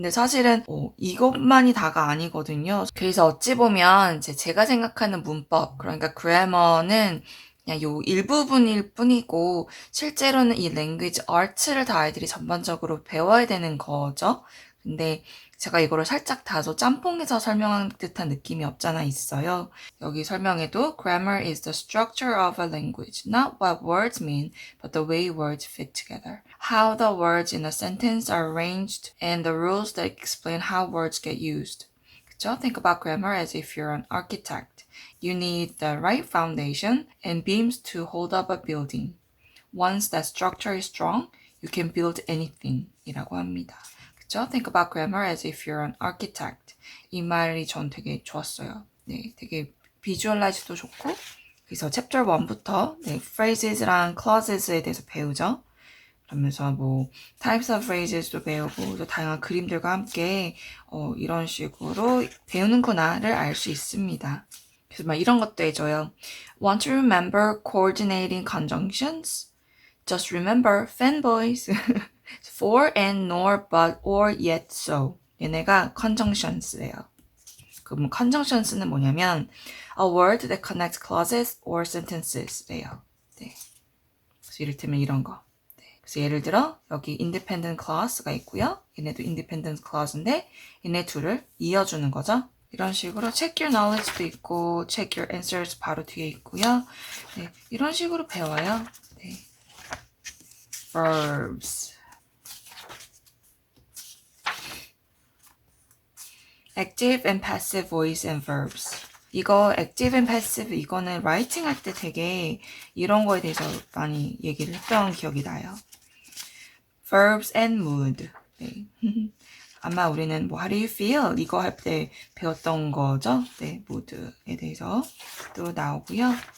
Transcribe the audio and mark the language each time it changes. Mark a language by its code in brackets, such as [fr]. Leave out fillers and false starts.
[ko] 근데 사실은 이것만이 다가 아니거든요. 그래서 어찌 보면 제가 생각하는 문법, 그러니까 그래머는 그냥 요 일부분일 뿐이고 실제로는 이 랭귀지 아트를 다 아이들이 전반적으로 배워야 되는 거죠. 근데 제가 이거를 살짝 다소 짬뽕해서 설명한 듯한 느낌이 없잖아 있어요. 여기 설명에도 [en] Grammar is the structure of a language, not what words mean, but the way words fit together. How the words in a sentence are arranged and the rules that explain how words get used. [ko] 그쵸? [en] Think about grammar as if you're an architect. You need the right foundation and beams to hold up a building. Once that structure is strong, you can build anything [ko] 이라고 합니다. 그쵸? [en] Think about grammar as if you're an architect. [ko] 이 말이 전 되게 좋았어요. 네, 되게 비주얼라이즈도 좋고 그래서 챕터 1부터 네, phrases랑 clauses에 대해서 배우죠. 그러면서 뭐 [en] types of phrases [ko] 도 배우고 또 다양한 그림들과 함께 이런 식으로 배우는구나를 알 수 있습니다. 그래서 막 이런 것도 해줘요. [en] Want to remember coordinating conjunctions? Just remember fanboys. For and nor, but, or, yet, so. [ko] 얘네가 conjunctions예요. 그럼 conjunctions는 뭐냐면 [en] a word that connects clauses or sentences래요. [ko] 네. 그래서 이를테면 이런 거. 네. 그래서 예를 들어 여기 independent clause가 있고요. 얘네도 independent clause인데 얘네 둘을 이어주는 거죠. 이런 식으로 [en] check your knowledge [ko] 도 있고 [en] check your answers [ko] 바로 뒤에 있고요. 네. 이런 식으로 배워요. 네. verbs. [en] active and passive voice and verbs. [ko] 이거 [en] active and passive [ko] 이거는 writing 할 때 되게 이런 거에 대해서 많이 얘기를 했던 기억이 나요. [en] verbs and mood. 네. [ko] 아마 우리는 뭐 [en] how do you feel [ko] 이거 할 때 배웠던 거죠. 네, mood에 대해서 또 나오고요.